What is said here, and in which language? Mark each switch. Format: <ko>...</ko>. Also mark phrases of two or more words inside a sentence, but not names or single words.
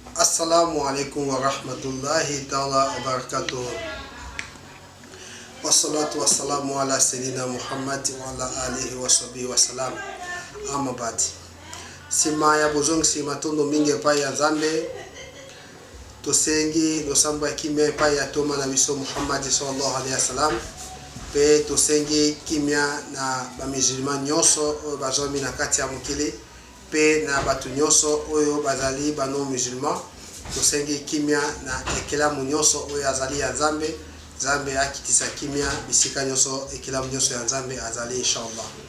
<ar>السلام عليكم ورحمة الله تعالى وبركاته. والصلاة والسلام على سيدنا محمد وعلى آله وصحبه وسلم. أما بعد.</ar> <ln>Sima ya bozong sima tondo mingi pa ya Nzambe. Tosengi dosamba kimya pa ya toma na biso Muhammad</ln> <ar>صلى الله عليه وسلم.</ar> <ln>Pe tosengi kimya na ba musulman nyonso bazomi na kati ya mukili. Pe na batu nyonso oyo bazali bano musulman. Tosengi kimya na ekelamu nyonso oyo azali ya Nzambe. Nzambe akitisa kimya bisika nyonso ekelamu nyonso ya Nzambe azali inshallah.</ln>